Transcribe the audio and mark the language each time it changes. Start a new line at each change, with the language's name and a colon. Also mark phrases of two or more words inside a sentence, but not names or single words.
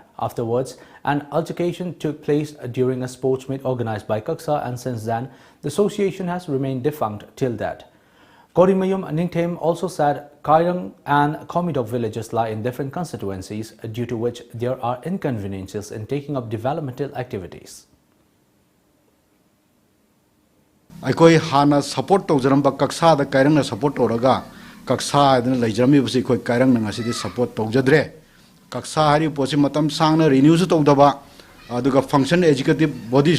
English: Afterwards, an altercation took place during a sports meet organized by Kaksa, and since then, the association has remained defunct till that. Korimayum Ningtem also said Kairang and Komidok villages lie in different constituencies, due to which there are inconveniences in taking up developmental activities.
Manipuri: ꯑꯩꯈꯣꯏ ꯍꯥꯟꯅ ꯁꯄꯣꯔꯠ ꯇꯧꯖꯔꯝꯕ ꯀꯛꯁꯥꯗ ꯀꯥꯏꯔꯪꯅ ꯁꯄꯣꯔꯠ ꯇꯧꯔꯒ ꯀꯛꯁꯥ ꯍꯥꯏꯗꯅ ꯂꯩꯖꯔꯝꯃꯤꯕꯁꯤ ꯑꯩꯈꯣꯏ ꯀꯥꯏꯔꯪꯅ ꯉꯁꯤꯗꯤ ꯁꯄꯣꯔꯠ ꯇꯧꯖꯗ꯭ꯔꯦ꯫ ꯀꯛꯁꯥ ꯍꯥꯏꯔꯤꯕ ꯄꯣꯠꯁꯤ ꯃꯇꯝ ꯁꯥꯡꯅ ꯔꯤꯅ꯭ꯌꯨꯁꯨ ꯇꯧꯗꯕ ꯑꯗꯨꯒ ꯐꯪꯁꯟ
English: educative bodies